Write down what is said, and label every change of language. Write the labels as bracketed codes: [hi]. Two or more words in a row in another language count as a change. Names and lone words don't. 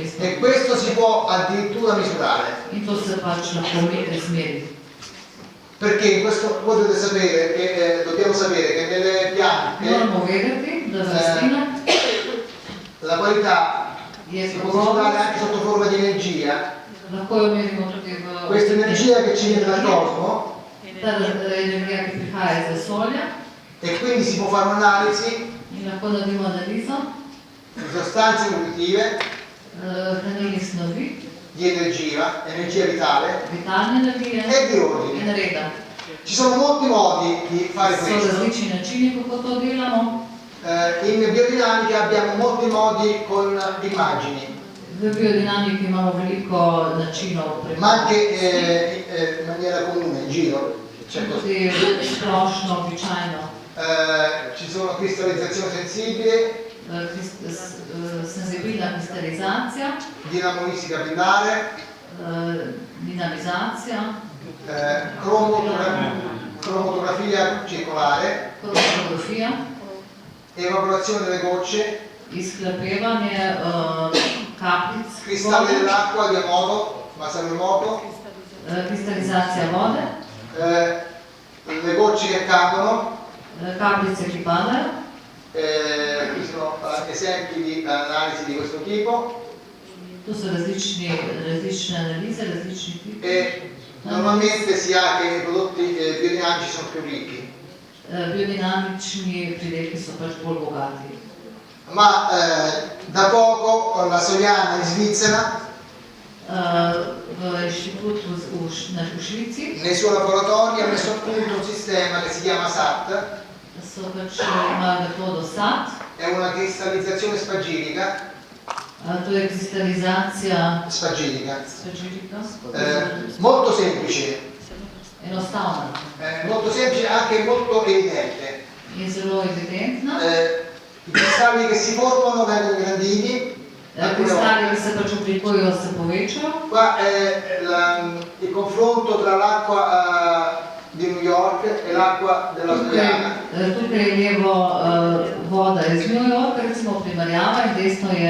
[it] E [sl] snovmi. [it] questo si può addirittura misurare. [sl] In to se pač lahko izmeri. [it] Perché in questo voi dovete sapere che dobbiamo sapere che nelle piante [sl] Moramo vedeti, da rastlina [it] la qualità [sl] je [it] si può misurare [sl] kakovost, [it] anche sotto forma di energia. [sl] lahko jo merimo tudi v... [it] Questa energia che ci viene dal cosmo [sl] Ta energija, ki prihaja iz vesolja, [it] e quindi si può fare un'analisi [sl] in lahko naredimo analizo [it] di sostanze nutritive, [sl] hranilnih snovi, [it] di energia vitale [sl] vitalne energije [it] e di ordine. [sl] in reda. [it] Ci sono molti modi di fare [sl] So [it] questo. [sl] različni načini, kako to delamo. [it] In biodinamica abbiamo molti modi con immagini, [sl] V biodinamiki imamo veliko načinov [it] ma anche in maniera comune, in giro. C'è così. [sl] tudi splošno, običajno. [it] Ci sono cristallizzazione sensibile, [sl] Senzibilna kristalizacija, [it] dinamolistica binare, [sl] dinamizacija, [it] cromatografia circolare, [sl] kromatografija, [it] evaporazione delle gocce, [sl] izhlapevanje kapljic, [it] cristalli [sl] vode, [it] dell'acqua di Amoto, Masaru Emoto, [sl] kristalizacija vode, [it] le gocce che cadono, [sl] kapljice, ki padajo. [it] Qui sono esempi di analisi di questo tipo [sl] Tu so različne analize, različni tipi. [it] e normalmente si ha che i prodotti biodinamici sono più ricchi, [sl] Biodinamični pridelki so pač bolj bogati. [it] ma da poco la Soriana in Svizzera [sl] V inštitutu v Švici [it] nei suoi laboratori ha messo a punto un sistema che si chiama SAT, [sl] so pač imajo metodo SAT, [it] è una cristallizzazione spagirica, [sl] to je kristalizacija [it] spagirica [sl] spagyrica, [it] molto semplice, [sl] enostavna [it] molto semplice anche molto evidente. [sl] in zelo evidentna. [it] I cristalli che si formano vengono ingranditi, [sl] Kristali, ki se pač oblikujejo, se povečajo. [it] qua è il confronto tra l'acqua di New York e l'acqua dell'Australiana. [sl] Tukaj je levo voda iz New Yorka, recimo primerjava, in desno je